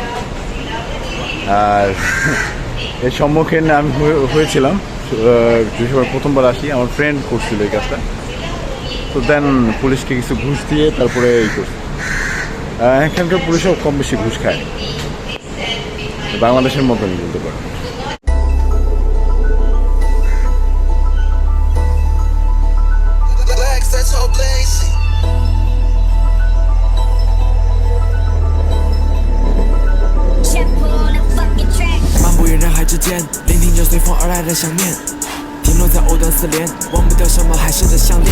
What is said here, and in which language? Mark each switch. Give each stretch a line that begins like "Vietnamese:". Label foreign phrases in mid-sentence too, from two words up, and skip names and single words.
Bangla: আর এর সম্মুখীন আমি হয়েছিলাম যে সময় প্রথমবার আসি, আমার ফ্রেন্ড করছিল এই কাজটা। তো দেন পুলিশকে কিছু ঘুষ দিয়ে তারপরে এই করছে। এখানকার পুলিশও কম বেশি ঘুষ খায়, বাংলাদেশের মতনই বলতে পারে।
Chinese: 之间，聆听着随风而来的想念，停留在藕断丝连，忘不掉什么海誓的项链。